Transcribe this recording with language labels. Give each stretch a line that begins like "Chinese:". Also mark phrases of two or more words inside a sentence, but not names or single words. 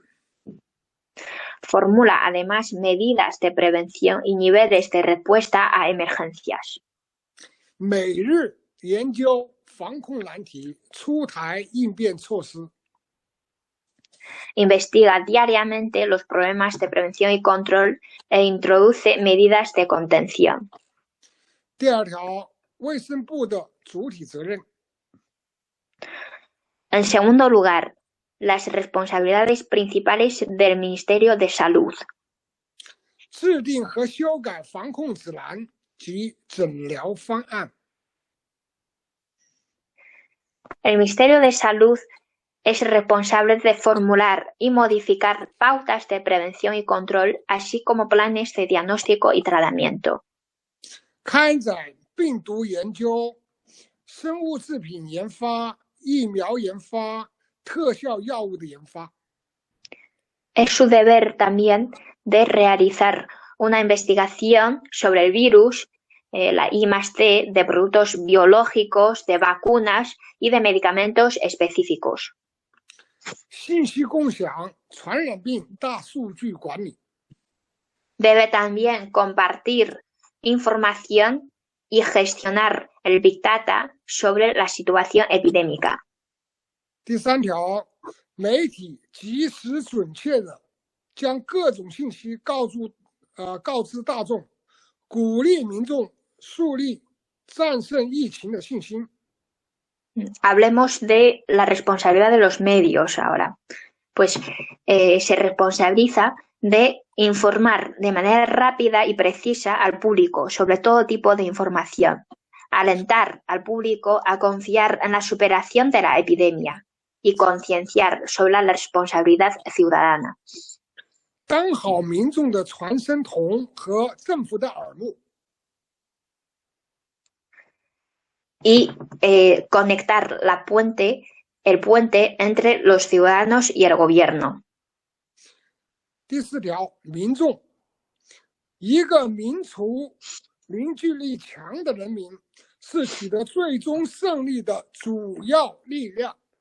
Spanish: Formula además medidas de prevención y niveles de respuesta a emergencias.
Chinese: 每日研究防控难题，出台应变措施。
Spanish: Investiga diariamente los problemas de prevención y control e introduce medidas de contención.
Chinese: 第二条，卫生部的主体责任。
Spanish: En segundo lugar, las responsabilidades principales del Ministerio de Salud.
Chinese: 制定和修改防控指南及诊疗方案。
Spanish: El Ministerio de Salud es responsable de formular y modificar pautas de prevención y control, así como planes de diagnóstico y tratamiento.
Chinese: 开展病毒研究、生物制品研发、疫苗研发、特效药物的研发。
Spanish: Es su deber también de realizar una investigación sobre el virus, la I+D, de productos biológicos, de vacunas y de medicamentos específicos.
Chinese: 信息共享、传染病大数据管理。
Spanish: Debe también compartir información y gestionar el
English: Big Data
Spanish: sobre la situación epidémica.
Chinese: 第三条，媒体及时准确的将各种信息告知大众，鼓励民众树立战胜疫情的信心。
Spanish: Hablemos de la responsabilidad de los medios ahora. Pues se responsabiliza de informar de manera rápida y precisa al público sobre todo tipo de información, alentar al público a confiar en la superación de la epidemia y concienciar sobre la responsabilidad ciudadana.
Chinese: 当好民众的传声筒和政府的耳目。
Spanish: Y conectar el puente entre los ciudadanos y el gobierno.
Chinese: 第四条，民众，一个民族凝聚力强的人民是取得最终胜利的主要力量。